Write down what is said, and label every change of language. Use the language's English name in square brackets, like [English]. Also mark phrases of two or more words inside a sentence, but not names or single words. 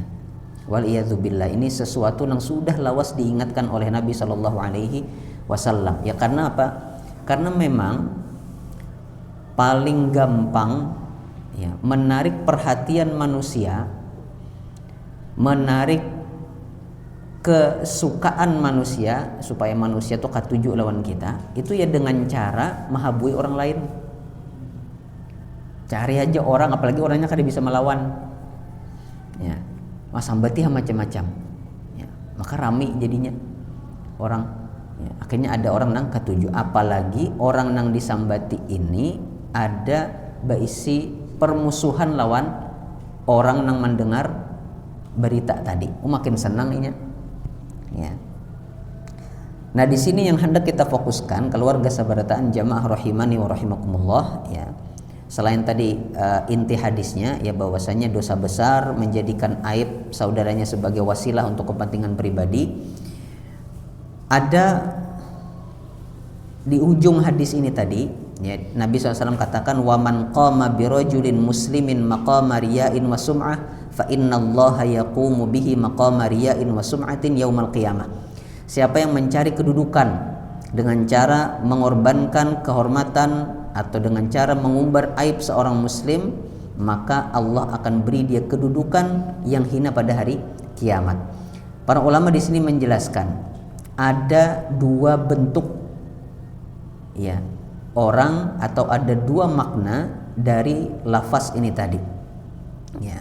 [Indonesian] Waliyadzubillah, ini sesuatu yang sudah lawas diingatkan oleh Nabi SAW. [Banjar] Ya, karena apa? Karena memang paling gampang, ya, menarik perhatian manusia, menarik kesukaan manusia supaya manusia itu katuju lawan kita, itu ya dengan cara mahabui orang lain. Cari aja orang, apalagi orangnya kada bisa melawan, ya, masambati macam-macam, ya, maka rami jadinya orang, ya, akhirnya ada orang nang katuju, apalagi orang nang disambati ini ada baisi permusuhan lawan orang nang mendengar berita tadi, makin senang inya, ya. [Indonesian] Nah, di sini yang hendak kita fokuskan, keluarga sabarataan jamaah [Arabic] رحمني ورحمكم الله, [Indonesian] ya. Selain tadi inti hadisnya, ya, bahwasanya dosa besar menjadikan aib saudaranya sebagai wasilah untuk kepentingan pribadi, ada di ujung hadis ini tadi, ya, Nabi SAW katakan, [Arabic] ومن قام برجل مسلم مقام رياء وسمعة فإن الله يقوم به مقام رياء وسمعة يوم القيامة. [Indonesian] Siapa yang mencari kedudukan dengan cara mengorbankan kehormatan atau dengan cara mengumbar aib seorang muslim, maka Allah akan beri dia kedudukan yang hina pada hari kiamat. Para ulama di sini menjelaskan ada dua bentuk, ya, orang, atau ada dua makna dari lafaz ini tadi, ya.